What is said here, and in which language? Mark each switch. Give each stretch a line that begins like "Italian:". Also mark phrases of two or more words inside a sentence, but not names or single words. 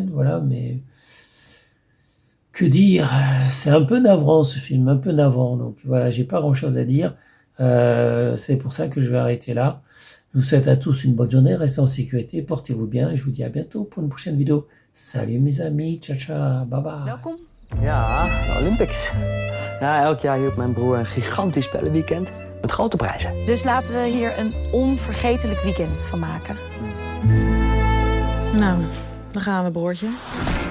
French: Voilà, mais que dire? C'est un peu navrant ce film, un peu navrant. Donc voilà, j'ai pas grand-chose à dire. C'est pour ça que je vais arrêter là. Je vous souhaite à tous une bonne journée, restez en sécurité, portez-vous bien et je vous dis à bientôt pour une prochaine vidéo. Salut mes amis,
Italian: ciao ciao,
English: bye bye.
Dutch: Welkom. Ja, de Olympics. Ja, elk jaar hield mijn broer een gigantisch spellenweekend met grote prijzen. Dus laten we hier een onvergetelijk weekend van maken. Nou, dan gaan we, broertje.